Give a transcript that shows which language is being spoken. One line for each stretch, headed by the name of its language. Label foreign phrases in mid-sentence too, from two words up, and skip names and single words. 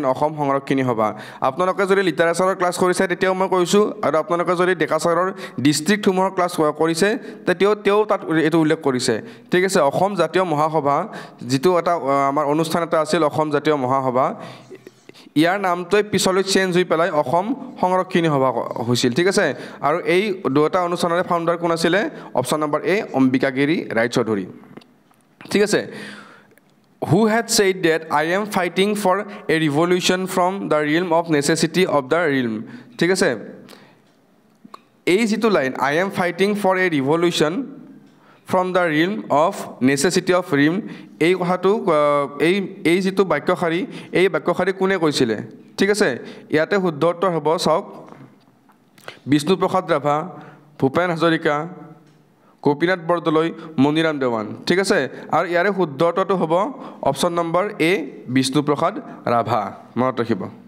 Assamese: অসম সংৰক্ষণী সভা আপোনালোকে যদি লিটাৰেচাৰৰ ক্লাছ কৰিছে তেতিয়াও মই কৈছোঁ আৰু আপোনালোকে যদি ডেকা ছাৰৰ ডিষ্ট্ৰিক্টসমূহৰ ক্লাছ কৰিছে তেতিয়াও তেওঁ তাত এইটো উল্লেখ কৰিছে ঠিক আছে অসম জাতীয় মহাসভা যিটো এটা আমাৰ অনুষ্ঠান এটা আছিল অসম জাতীয় মহাসভা ইয়াৰ নামটোৱে পিছলৈ চেঞ্জ হৈ পেলাই অসম সংৰক্ষণী সভা হৈছিল ঠিক আছে আৰু এই দুটা অনুষ্ঠানৰে ফাউণ্ডাৰ কোন আছিলে
English: option number
Assamese: এ অম্বিকাগিৰি ৰায়চৌধুৰী ঠিক আছে
English: who had said that I am fighting for a revolution from the realm of necessity of the realm
Assamese: ঠিক আছে এই যেটো লাইন
English: I am fighting for a revolution from the realm of necessity of realm
Assamese: এই কথাটো এই যেটো বাক্যশাৰী এই বাক্যশাৰী কোনে কৈছিলে ঠিক আছে ইয়াতে শুদ্ধ উত্তৰ হ'ব চাওক বিষ্ণুপ্ৰসাদ ৰাভা ভূপেন হাজৰিকা গোপীনাথ বৰদলৈ মণিৰাম দেৱান ঠিক আছে আৰু ইয়াৰে শুদ্ধ উত্তৰটো হ'ব
English: option number A
Assamese: বিষ্ণুপ্ৰসাদ ৰাভা মনত ৰাখিব